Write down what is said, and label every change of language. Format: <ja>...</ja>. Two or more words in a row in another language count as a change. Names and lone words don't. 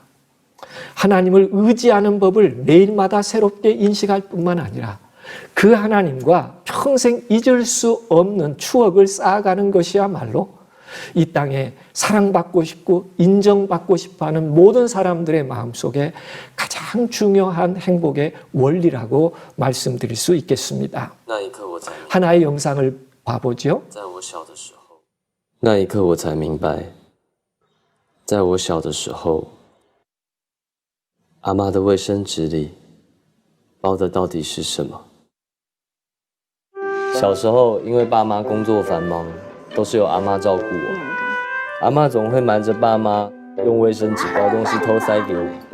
<ko>하나님을 의지하는 법을 매일마다 새롭게 인식할 뿐만 아니라 그 하나님과 평생 잊을 수 없는 추억을 쌓아가는 것이야말로 이 땅에 사랑받고 싶고 인정받고 싶어하는 모든 사람들의 마음속에 가장 중요한 행복의 원리라고 말씀드릴 수 있겠습니다. 하나의 영상을 봐보죠.</ko> <zh>那一刻我才明白，在我小的时候，阿嬷的卫生纸里包的到底是什么？小时候因为爸妈工作繁忙，都是由阿嬷照顾我，阿嬷总会瞒着爸妈用卫生纸包东西偷塞给我。</zh>